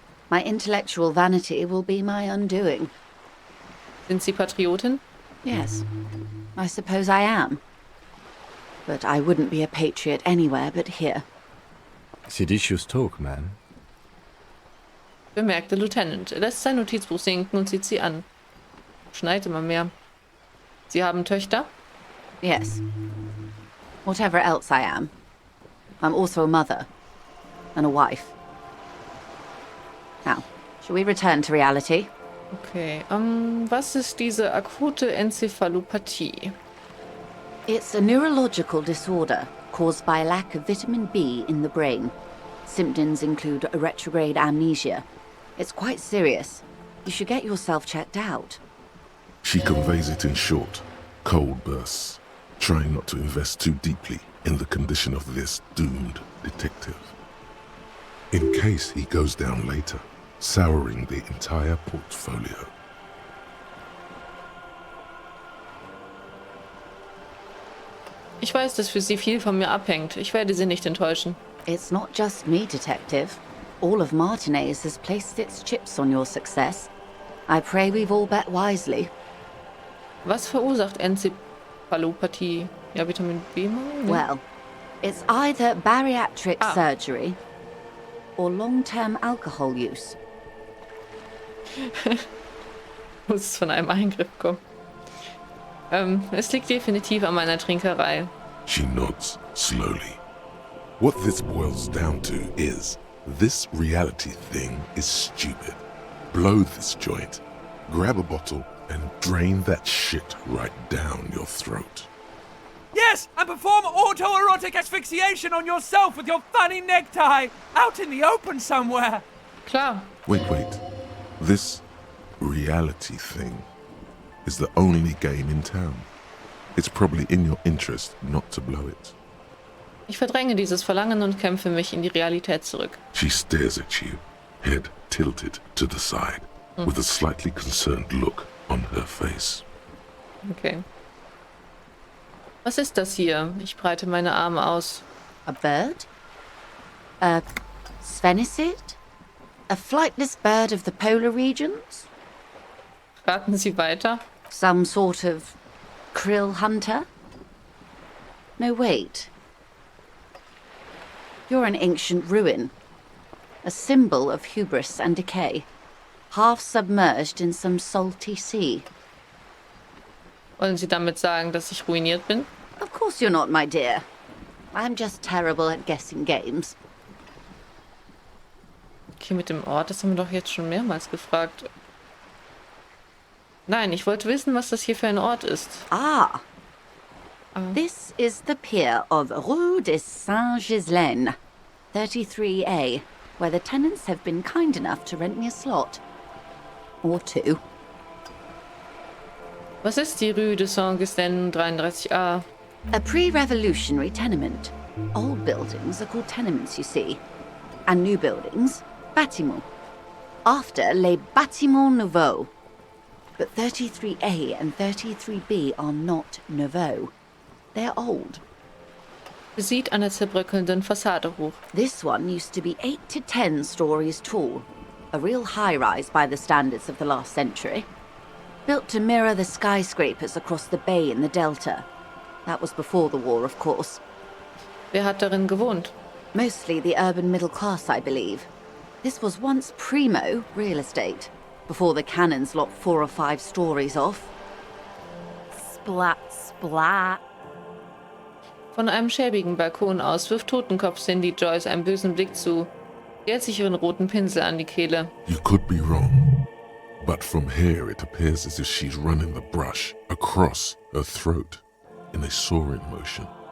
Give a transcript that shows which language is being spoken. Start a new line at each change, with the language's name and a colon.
English: My intellectual vanity will be my undoing.
German: Sind Sie Patriotin?
English: Yes, I suppose I am. But I wouldn't be a patriot anywhere but here. Seditious talk, man.
German: Bemerkte Lieutenant. Er lässt sein Notizbuch sinken und sieht sie an. Schneit immer mehr. Sie haben Töchter?
English: Yes. Whatever else I am. I'm also a mother. And a wife. Now, shall we return to reality?
German: Okay, was ist diese akute Enzephalopathie?
English: It's a neurological disorder caused by a lack of vitamin B in the brain. Symptoms include a retrograde amnesia. It's quite serious. You should get yourself checked out. She conveys it in short, cold bursts, trying not to invest too deeply in the condition of this doomed detective. In case he goes down later, souring the entire portfolio.
German: Ich weiß, dass für Sie viel von mir abhängt. Ich werde Sie nicht enttäuschen.
English: It's not just me, Detective. All of Martinez has placed its chips on your success. I pray we've all bet wisely.
German: Was verursacht Enzephalopathie? Ja, Vitamin B-Mangel?
English: Well, it's either bariatric surgery or long-term alcohol use.
German: Muss es von einem Eingriff kommen. Es liegt definitiv an meiner Trinkerei.
English: She nods slowly. What this boils down to is, this reality thing is stupid. Blow this joint, grab a bottle, and drain that shit right down your throat. Yes, and perform autoerotic asphyxiation on yourself with your funny necktie, out in the open somewhere.
German: Klar.
English: Wait. This reality thing is the only game in town. It's probably in your interest not to blow it.
German: Ich verdränge dieses Verlangen und kämpfe mich in die Realität zurück.
English: She stares at you, head tilted to the side, with a slightly concerned look on her face.
German: Okay. Was ist das hier? Ich breite meine Arme aus.
English: A bird? A sphenicid? A flightless bird of the polar regions?
German: Raten Sie weiter.
English: Some sort of krill hunter? No, wait. You're an ancient ruin. A symbol of hubris and decay. Half submerged in some salty sea.
German: Wollen Sie damit sagen, dass ich ruiniert bin?
English: Of course you're not, my dear. I'm just terrible at guessing games.
German: Okay, mit dem Ort, das haben wir doch jetzt schon mehrmals gefragt. Nein, ich wollte wissen, was das hier für ein Ort ist. Ah.
English: This is the pier of Rue de Saint-Ghislaine, 33A, where the tenants have been kind enough to rent me a slot. Or two.
German: Was ist die Rue de Saint-Ghislaine 33a?
English: A pre-revolutionary tenement. Old buildings are called tenements, you see. And new buildings, bâtiments. After
French: les bâtiments nouveaux.
English: But 33A and 33B are not nouveaux. They're old.
German: Sieht an der zerbröckelnden Fassade hoch.
English: This one used to be 8 to 10 stories tall. A real high-rise by the standards of the last century. Built to mirror the skyscrapers across the bay in the Delta. That was before the war, of course.
German: Wer hat darin gewohnt?
English: Mostly the urban middle class, I believe. This was once primo real estate, before the cannons lopped 4 or 5 stories off. Splat, splat.
German: Von einem schäbigen Balkon aus wirft Totenkopf Cindy Joyce einen bösen Blick zu. Sie hält sich ihren roten Pinsel an die Kehle.
English: You could be wrong, but from here it appears as if she's running the brush across her throat in a soaring motion.